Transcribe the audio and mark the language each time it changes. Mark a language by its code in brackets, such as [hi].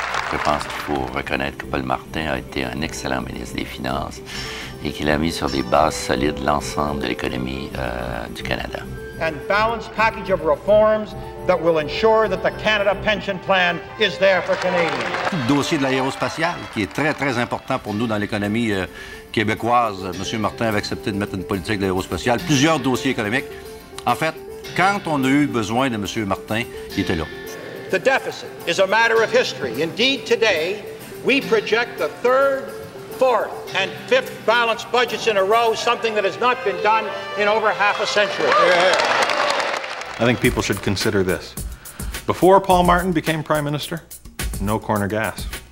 [fr] Je pense qu'il faut reconnaître que Paul Martin a été un excellent ministre des Finances et qu'il a mis sur des bases solides l'ensemble de l'économie du Canada. [en] and balanced package of reforms that will ensure that the Canada Pension Plan is there for Canadians. [fr] Le dossier de l'aérospatiale, qui est très, très important pour nous dans l'économie québécoise. M. Martin avait accepté de mettre une politique de l'aérospatiale. Plusieurs dossiers économiques. En fait, quand on a eu besoin de M. Martin, il était là. [en] The deficit is a matter of history. Indeed, today, we project the third, fourth, and fifth balanced budgets in a row, something that has not been done in over half a century. I think people should consider this. Before Paul Martin became Prime Minister, no corner gas.